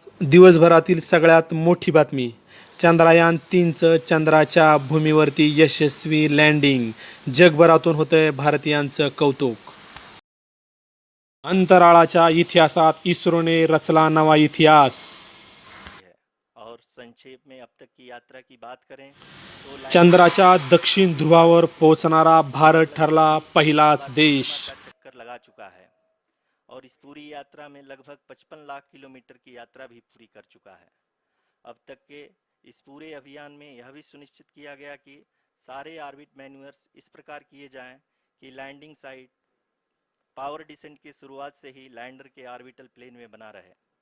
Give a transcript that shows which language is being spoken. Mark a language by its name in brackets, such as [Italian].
[Marathi] दिवसभरातील सगळ्यात मोठी बातमी. चंद्रयान 3चं चंद्राच्या भूमीवरती यशस्वी लँडिंग. जगभरातून होतंय भारतीयांचं कौतुक. अंतराळाच्या इतिहासात इस्रोने रचला नवा इतिहास. [Hindi] है। और संक्षेप में अब तक की यात्रा की बात करें तो [Marathi] चंद्राच्या दक्षिण ध्रुवावर पोहोचणारा भारत ठरला पहिलाच देश. [Hindi] का चक्कर लगा चुका है और इस पूरी यात्रा में लगभग 55 लाख किलोमीटर की यात्रा भी पूरी कर चुका है। अब तक के इस पूरे अभियान में यह भी सुनिश्चित किया गया कि सारे ऑर्बिट मैन्यूअर्स इस प्रकार किए जाएं कि लैंडिंग साइट पावर डिसेंट की शुरुआत से ही लैंडर के ऑर्बिटल प्लेन में बना रहे।